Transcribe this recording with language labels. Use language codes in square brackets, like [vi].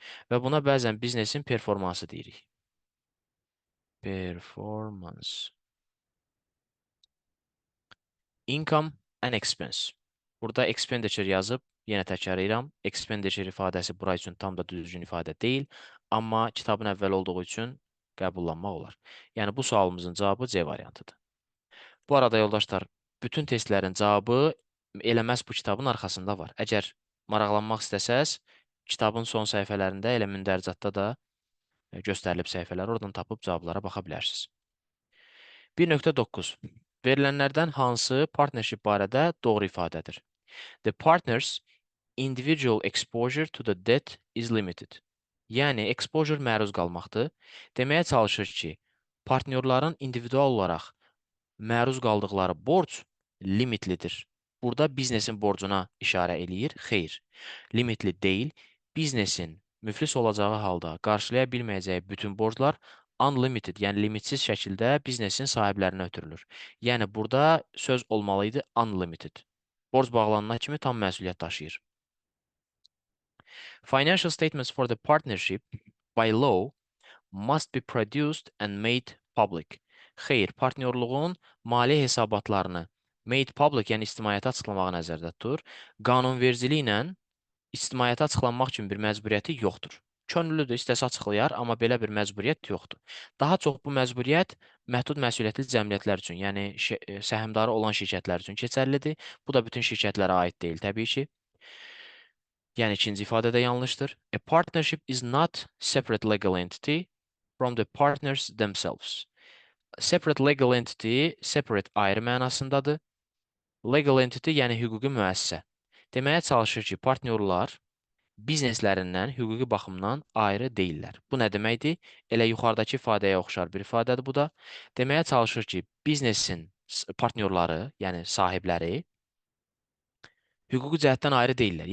[az] Və buna bəzən biznesin performansı deyirik. Performance. [en] Income and expense. [az] Burada expenditure yazıb, yenə təkrarlayıram. Expenditure ifadəsi bura üçün tam da düzgün ifadə deyil, amma kitabın əvvəl olduğu üçün qəbullanmaq olar. Yəni bu sualımızın cavabı C variantıdır. Bu arada yoldaşlar, bütün testlərin cavabı elə məhz bu kitabın arxasında var. Əgər maraqlanmaq istəsəz, kitabın son səhifələrində, elə mündəricatda da göstərilib səhifələr, oradan tapıb cavablara baxa bilərsiniz. 1.9. Verilənlərdən hansı partnership barədə doğru ifadədir? [en] The partners' individual exposure to the debt is limited. [az] Yəni, exposure məruz qalmaqdır. Deməyə çalışır ki, partnyorların individual olaraq məruz qaldıqları borc limitlidir. Burada biznesin borcuna işarə eləyir. Xeyr, limitli deyil. Biznesin müflis olacağı halda qarşılaya bilməyəcəyi bütün borclar unlimited, yəni limitsiz şəkildə biznesin sahiblərinə ötürülür. Yəni, burada söz olmalıydı unlimited. Borc bağlanana kimi tam məsuliyyət daşıyır. [en] Financial statements for the partnership by law must be produced and made public. [az] Xeyr, partnyorluğun maliyyə hesabatlarını [en] made public, [az] yəni ictimaiyyətə açıqlamağı nəzərdə tutur. Qanunvericiliklə ictimaiyyətə açıqlanmaq üçün bir məcburiyyəti yoxdur. Könüllüdür, istəsə açıqlayar, amma belə bir məcburiyyət yoxdur. Daha çox bu məcburiyyət məhdud məsuliyyətli cəmiyyətlər üçün, yəni səhmdarı olan şirkətlər üçün keçərlidir. Bu da bütün şirkətlərə aid deyil, təbii ki. Yəni, ikinci ifadə də yanlışdır. [en] A partnership is not separate legal entity from the partners themselves. Separate legal entity, separate [az] ayrı mənasındadır. Legal entity, yəni hüquqi müəssisə. Deməyə çalışır ki, partnyorlar bizneslərindən hüquqi baxımdan ayrı deyillər. Bu nə deməkdir? Elə yuxarıdakı ifadəyə oxşar bir ifadədir bu da. Deməyə çalışır ki, biznesin partnyorları, yəni sahibləri, hüquqi cəhətdən ayrı deyillər.